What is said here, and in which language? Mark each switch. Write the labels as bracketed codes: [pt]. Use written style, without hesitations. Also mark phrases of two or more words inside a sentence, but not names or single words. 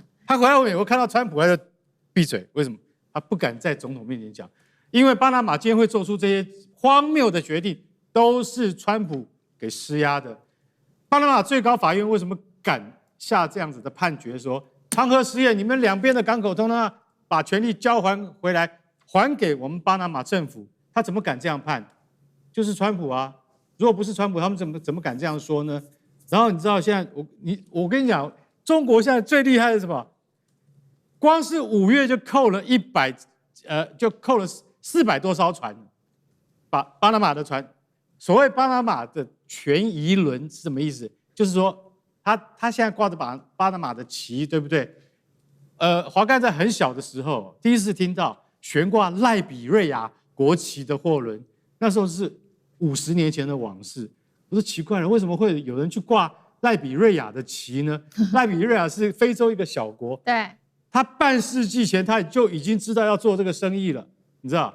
[zh] 他回到美國看到川普他就閉嘴，為什麼？他不敢在總統面前講，因為巴拿馬今天會做出這些荒謬的決定，都是川普給施壓的。巴拿馬最高法院為什麼敢下這樣子的判決說，長和實業你們兩邊的港口通通把權力交還回來，還給我們巴拿馬政府？他怎麼敢這樣判？就是川普啊！如果不是川普，他們怎麼敢這樣說呢？然後你知道現在我跟你講，中國現在最厲害的是什麼？光是5月就扣了就扣了400多艘船，巴拿馬的船。所謂巴拿馬的權宜輪是什麼意思？就是說他現在掛着巴拿馬的旗，對不對？華蓋在很小的時候第一次聽到懸掛賴比瑞亞國旗的貨輪，那時候是50年前的往事。我說奇怪了，為什麼會有人去掛賴比瑞亞的旗呢？賴比瑞亞是非洲一個小國，對，他半世紀前他就已經知道要做這個生意了，你知道？